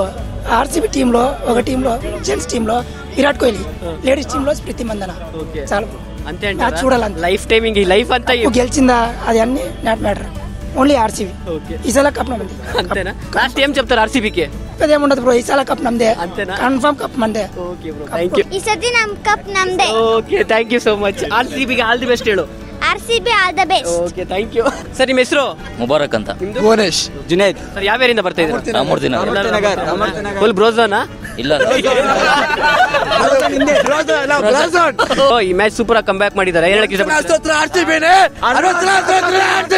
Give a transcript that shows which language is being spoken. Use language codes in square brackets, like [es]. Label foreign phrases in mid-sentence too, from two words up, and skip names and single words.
[te] ఆర్సీబీ టీంలో ఒక టీంలో జెంట్స్ టీంలో విరాట్ కోహ్లీ, లేడీస్ టీంలో స్మృతి మందన, చాలా బ్రో. అంతే మ్యాచ్ చూడాలి. [en] life timing [te] ఈ లైఫ్ అంతా గెలిచిందా అది అన్ని [en] not matter, [te] ఓన్లీ ఆర్సీబీ. ఈసారి కప్ నమ్మది అంతేనా? లాస్ట్ ఏం చెప్తారు ఆర్సీబీకి? ఏముండదు బ్రో, ఈసారి కప్ నమ్మదే, కన్ఫర్మ్ కప్ మందే. ఓకే బ్రో, [en] thank you. [kn] ಈ ಸತಿ ನಮ್ ಕಪ್ ನಮ್ದೇ. [en] okay thank you so much. [kn] ಆರ್ಸಿಬಿಗೆ [en] all the best [kn] ಹೇಳು. [en] RCB all the best. okay thank you. [kn] ಸರ್ ನಿಮ್ಮ ಹೆಸರು? ಮುಬಾರಕ್ ಅಂತ. ಭುವನೇಶ್. ಜುನೇದ್. ಸರ್ ಯಾವ ಏರಿಯಿಂದ ಬರ್ತಾ ಇದ್ದೀರಾ? ರಾಮೂರ್ತಿನಗರ್. ಫುಲ್ ಬ್ರೋಝಾನಾ? ಇಲ್ಲ ಈ ಮ್ಯಾಚ್ ಸೂಪರ್ ಆಗಿ ಕಂಬ್ಯಾಕ್ ಮಾಡಿದ್ದಾರೆ ಹೇಳಕ್ಕೆ ಇಷ್ಟಪಡ್ತೀನಿ.